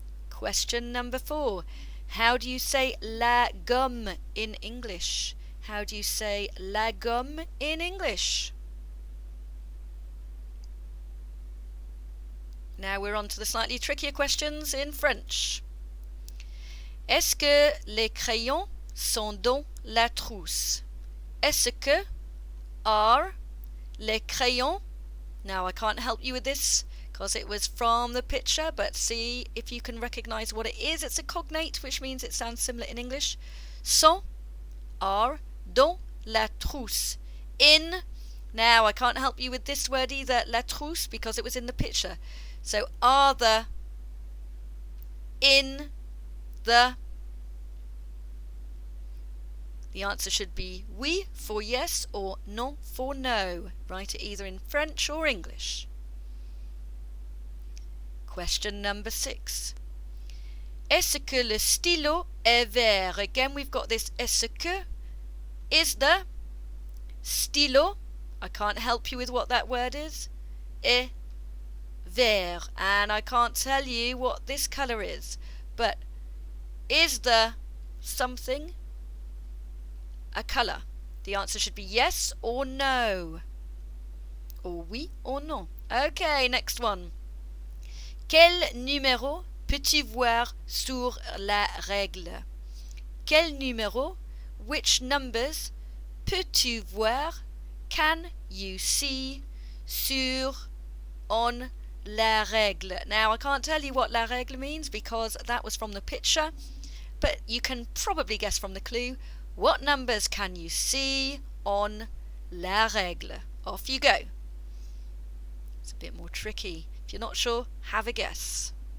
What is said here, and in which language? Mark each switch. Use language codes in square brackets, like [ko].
[en] Question number 4. How do you say la gomme in English? How do you say la gomme in English? Now we're on to the slightly trickier questions in French. [fr] Est-ce que les crayons sont dans la trousse? Est-ce que [en] are [fr] les crayons? [en] Now I can't help you with this because it was from the picture, but see if you can recognise what it is. It's a cognate, which means it sounds similar in English. [fr] Sont, [en] are, [fr] dans la trousse. [en] In. Now I can't help you with this word either, la trousse, because it was in the picture. So are the, in the. The answer should be oui for yes or non for no. Write it either in French or English. Question number 6. [fr] Est-ce que le stylo est vert? [en] Again, we've got this est-ce que. Is the stylo, I can't help you with what that word is, [fr] est vert, [en] and I can't tell you what this colour is, but is the something a colour? The answer should be yes or no, or oui or non. Okay, next one. [fr] Quel numéro peux-tu voir sur la règle? Quel numéro, [en] which numbers, [fr] peux-tu voir, [en] can you see, [fr] sur, on, la règle. [en] Now I can't tell you what la règle means because that was from the picture, but you can probably guess from the clue. What numbers can you see on la règle? Off you go. It's a bit more tricky. If you're not sure, have a guess.